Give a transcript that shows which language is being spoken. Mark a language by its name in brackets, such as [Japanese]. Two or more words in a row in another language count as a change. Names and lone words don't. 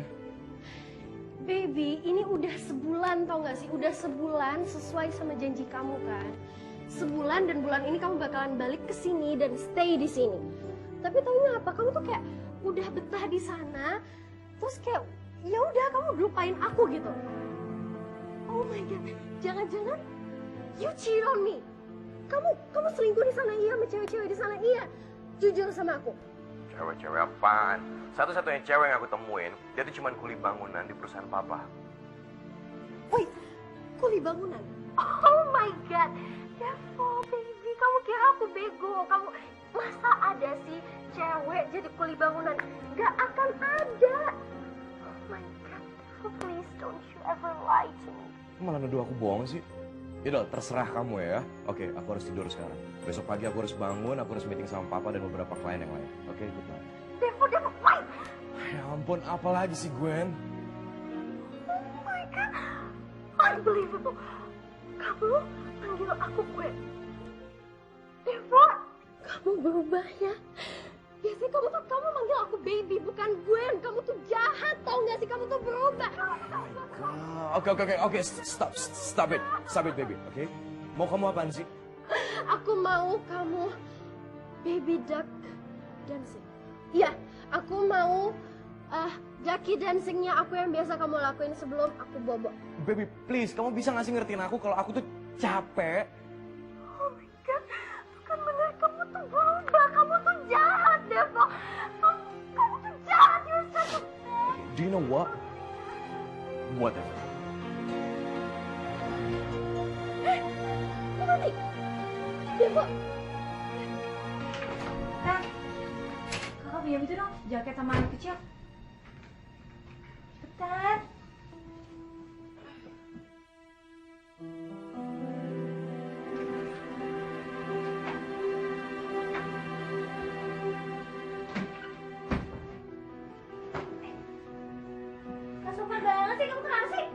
[Indonesian] Baby, ini udah sebulan tau gak sih? Udah sebulan sesuai sama janji kamu kan? Sebulan dan bulan ini kamu bakalan balik ke sini dan stay di sini. Tapi tau gak apa? Kamu tuh kayak udah betah di sana, terus kayak ya udah kamu lupain aku gitu. [English] Oh my god, jangan-jangan you cheat on me. [Indonesian] Kamu selingkuh di sana iya, sama cewek-cewek di sana iya. Jujur sama aku. Cewek-cewek apaan? Satu-satunya cewek yang aku temuin, dia tuh cuma kuli bangunan di perusahaan papa. Wait, kuli bangunan? [English] Oh my god, Devo baby, [Indonesian] kamu kira aku bego? Masa ada sih cewek jadi kuli bangunan? Gak akan ada. [English] Oh my god, Devo please don't you ever lie to me. [Indonesian] Malah nuduh aku bohong sih. Yaudah, terserah kamu ya. Oke, aku harus tidur sekarang. Besok pagi aku harus bangun, aku harus meeting sama papa dan beberapa klien yang lain. Oke, [English] good night. Devo, wait! [Indonesian] Ya ampun, apa lagi sih Gwen? [English] Oh my god, unbelievable. [Indonesian] Kamu panggil aku Gwen. Devo, kamu berubah ya. Biasanya kamu manggil aku baby, bukan Gwen. Kamu tuh jahat, tau gak sih? Kamu tuh berubah. Oke, [English] stop it baby, [Indonesian] oke? Mau kamu apaan sih? Aku mau kamu [English] baby duck dancing. [Indonesian] Iya, aku mau [English] ducky dancingnya [Indonesian] aku yang biasa kamu lakuin sebelum aku bobo. [English] Baby, please, [Indonesian] kamu bisa nggak sih ngertiin aku kalau aku tuh capek? [English] Oh my god, [Indonesian] bukan bener, kamu tuh berubah, kamu tuh jahat, Devo. Kamu tuh jahat, [English] you're such a bad. Do you know what? Whatever. [Indonesian] Mati, Devo. Kak, kakak pinjam itu dong, jaket sama anak kecil. Cepetan. Gak sopan banget sih, kamu kenapa sih?